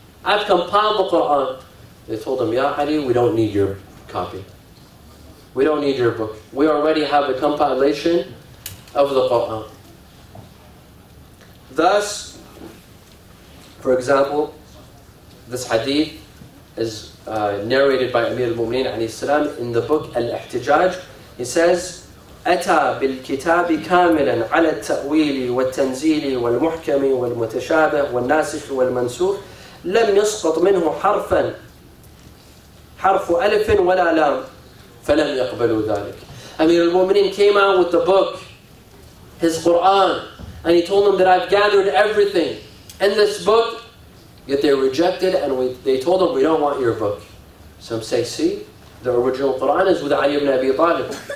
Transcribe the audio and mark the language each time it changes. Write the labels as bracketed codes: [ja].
[en] I've compiled the Quran. They told him, Ya Ali, we don't need your copy. We don't need your book. We already have the compilation of the Quran. Thus, for example, this hadith is narrated by Amir al-Mu'mineen alayhi salam in the book Al-Ihtijaj. He says, [ar] أتى بالكتاب كاملا على التأويل والتنزيل والمحكم والمتشابه والناسخ والمنسوخ لم يسقط منه حرف ألف ولا لام فلم يقبلوا ذلك. [en] Amir al-Mu'mineen came out with the book, his Quran, and he told them that I've gathered everything in this book, yet they rejected and they told him, we don't want your book. Some say, see, the original Quran is with Ali ibn Abi Talib.